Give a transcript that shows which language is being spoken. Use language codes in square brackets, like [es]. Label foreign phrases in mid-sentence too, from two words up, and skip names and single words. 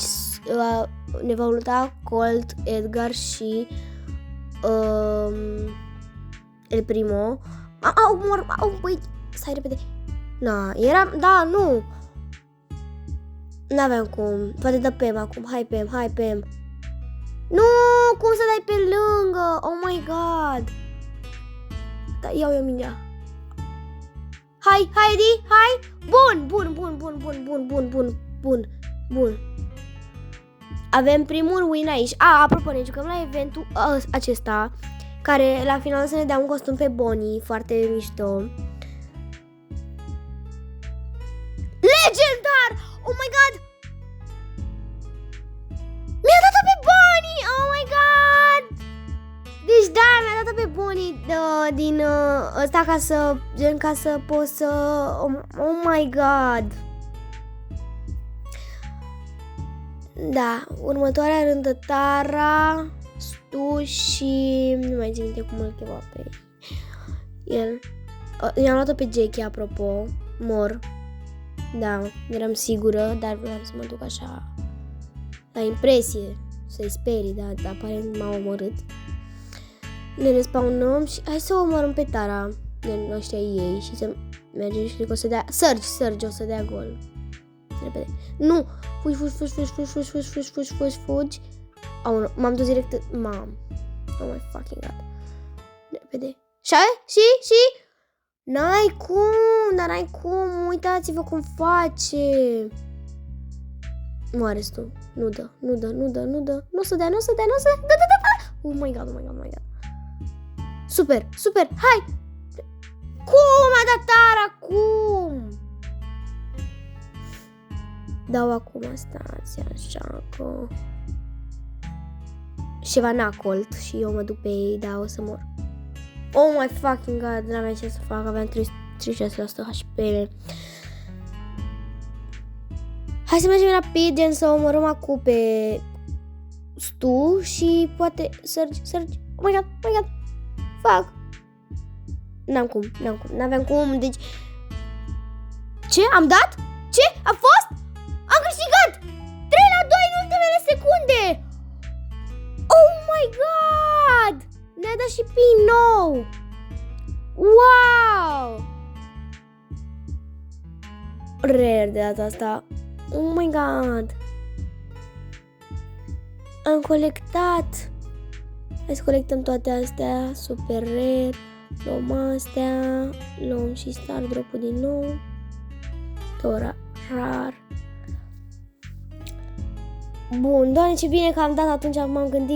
[ro] Ne vom lupta Colt, Edgar și El Primo. Băi, stai repede. Na, era, da, nu. N-aveam cum. Poate dă Pem acum. Hai Pem. Nu, cum să dai pe lângă? [en] Oh my god. [ro] Da, iau eu mingea. Hai, Eddie, hai. Bun. Avem primul win aici. Apropo, ne jucăm la eventul acesta, care la final să ne dea un costum pe Bonnie, foarte mișto. Legendar! [en] Oh my god! [ro] Mi-a dat-o pe Bonnie! [en] Oh my god! [ro] Deci da, mi-a dat-o pe Bonnie din ăsta ca să pot să... [en] Oh my god! [ro] Da, următoarea rândă Tara, Stu și... nu mai țin minte cum îl chema pe el. I-am luat-o pe Jackie, apropo, mor. Da, eram sigură, dar vreau să mă duc așa la impresie, să-i sperii, dar aparent m-a omorât. Ne respawnăm și hai să o omorâm pe Tara, de ăștia ei, și să mergem și cred că o să dea... Surge, o să dea gol. Repede. Nu! Fugi. M-am dus direct... [en] Oh my fucking god. [ro] Repede. Și? N-ai cum, uitați-vă cum face. Moare tu. Nu dă. Nu o să dea. Da. [en] Oh my god. [ro] Super, hai! Cum a dat Tara, cum? Dau acum, stați așa că... Ceva n-a Colt și eu mă duc pe ei, da, o să mor. [en] Oh my fucking god, [ro] n-aveam ce să fac, aveam 36% HP. Hai să mergem rapid, gen să omorâm acum pe Stu și poate Surge. [en] Oh my god. Fuck. [ro] N-aveam cum, deci... Ce? Am dat? Ce? A fost? Am câștigat! 3-2 în ultimele secunde! [en] Oh my god! [ro] Ne-a dat și pin nou! Wow! Rare de data asta. [en] Oh my god! [ro] Am colectat! Hai să colectăm toate astea. [en] Super rare. [ro] Luăm astea. Luăm și star drop-ul din nou. Tora rar. Bun, doamne, ce bine că am dat atunci, m-am gândit.